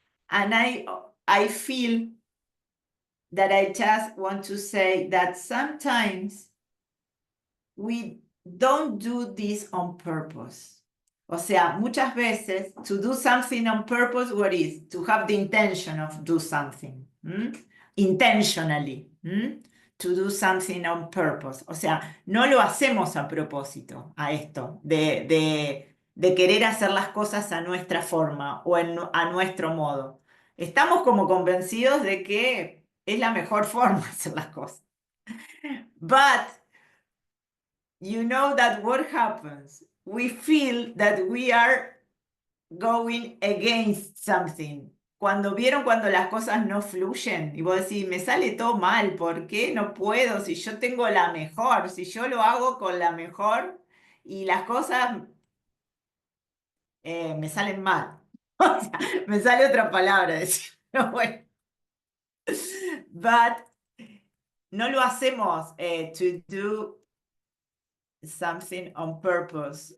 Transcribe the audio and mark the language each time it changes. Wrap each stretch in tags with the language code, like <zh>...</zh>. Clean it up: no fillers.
<en>And I feel that I just want to say that sometimes we don't do this on purpose.</en> <es>O sea, muchas veces,</es> <en>to do something on purpose, what is? To have the intention of do something. Intentionally. To do something on purpose.</en> <es>O sea, no lo hacemos a propósito, a esto, de querer hacer las cosas a nuestra forma o a nuestro modo. Estamos como convencidos de que es la mejor forma de hacer las cosas.</es> <en>But you know that what happens? We feel that we are going against something.</en> <es>Cuando las cosas no fluyen y vos decís, me sale todo mal, ¿por qué no puedo? Si yo tengo la mejor, si yo lo hago con la mejor y las cosas me salen mal. O sea, me sale otra palabra decir, no, bueno.</es> <en>But</en> <es>no lo hacemos</es> <en>to do something on purpose.</en>